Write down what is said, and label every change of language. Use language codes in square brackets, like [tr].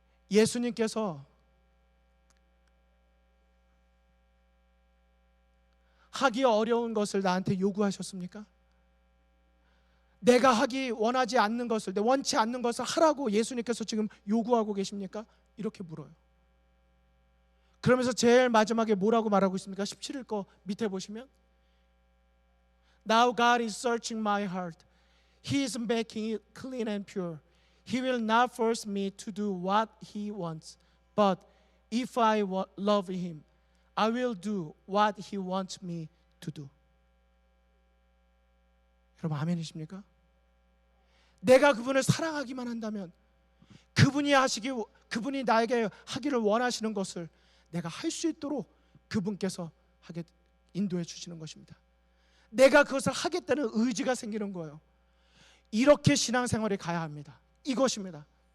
[ko] 예수님께서 하기 어려운 것을 나한테 요구하셨습니까? 내가 하기 원하지 않는 것을, 원치 않는 것을 하라고 예수님께서 지금 요구하고 계십니까? 이렇게 물어요. 그러면서 제일 마지막에 뭐라고 말하고 있습니까? 17일 거 밑에 보시면 [en] Now God is searching my heart. He is making it clean and pure. He will not force me to do what He wants. But if I love Him, I will do what He wants me to do. [ko] 여러분 아멘이십니까? 내가 그분을 사랑하기만 한다면 그분이 나에게 하기를 원하시는 것을 내가 할 수 있도록 그분께서 인도해 주시는 것입니다. 내가 그것을 하겠다는 의지가 생기는 거예요. 이렇게 신앙생활에 가야 합니다. 이것입니다.